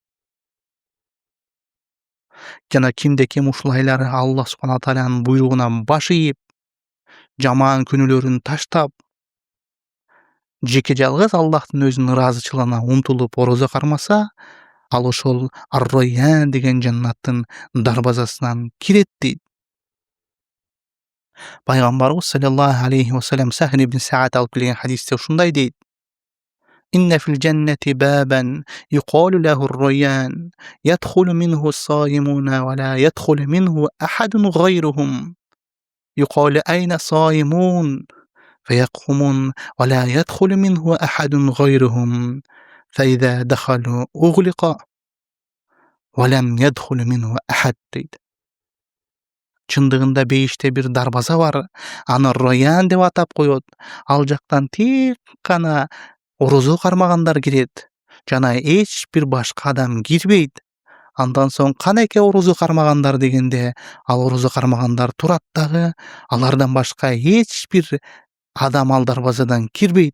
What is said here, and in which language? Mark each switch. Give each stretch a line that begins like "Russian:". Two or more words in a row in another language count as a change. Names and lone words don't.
Kyrgyz: Жана ким ушул айлары Аллах субхана тааlanын буйругуна баш ийип, жаман күнөөлөрүн таштап, жеке жалгыз Аллахтын өзүнүн ыраазычылыгына умтулуп орозо кармаса, ал ошол Ар-Райян деген жаннаттын дарбазасынан кирет дейт. Пайгамбарыбыз
Arabic: صلى الله عليه وسلم
Kyrgyz: Сахр ибн Саат алып келген хадисте ушундай дейт:
Arabic: إن في الجنة بابا يقال له الريان يدخل منه الصائمون ولا يدخل منه أحد غيرهم. يقال أين الصائمون فيقومون ولا يدخل منه أحد غيرهم. فإذا دخلوا أغلق ولم يدخل منه أحد дейт.
Kyrgyz: Чындыгында бейиште бир дарбаза бар, аны Роян деп атап коет. Ал жактан тек гана орозо кармагандар кирет, жана эч бир башка адам кирбейт. Андан соң канеке орозо кармагандар дегенде, ал орозо кармагандар турат дагы, алардан башка эч бир адам ал дарбазадан кирбейт.